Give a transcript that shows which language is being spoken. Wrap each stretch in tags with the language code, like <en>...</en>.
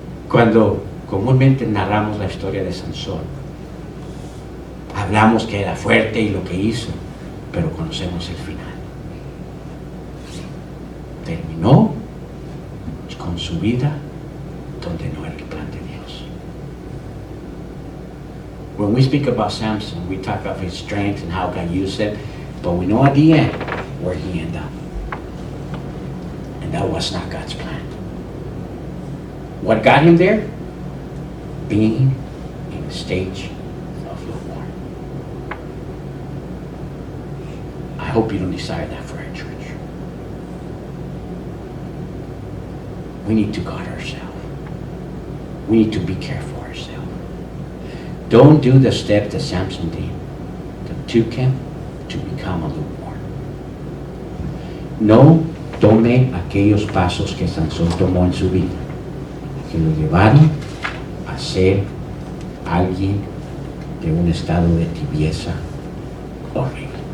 <es>Cuando comúnmente narramos la historia de Sansón, hablamos que era fuerte y lo que hizo, pero conocemos el final. Terminó con su vida donde no era el plan de Dios.</es> <en>When we speak about Samson, we talk of his strength and how God used it, but we know at the end where he ended up. And that was not God's plan. What got him there? Being in a stage of lukewarm. I hope you don't desire that for our church. We need to guard ourselves. We need to be careful ourselves. Don't do the step that Samson did, that took him to become a lukewarm.</en> <es>No tome aquellos pasos que Sansón tomó en su vida, que lo llevaron a ser alguien de un estado de tibieza horrible.</es>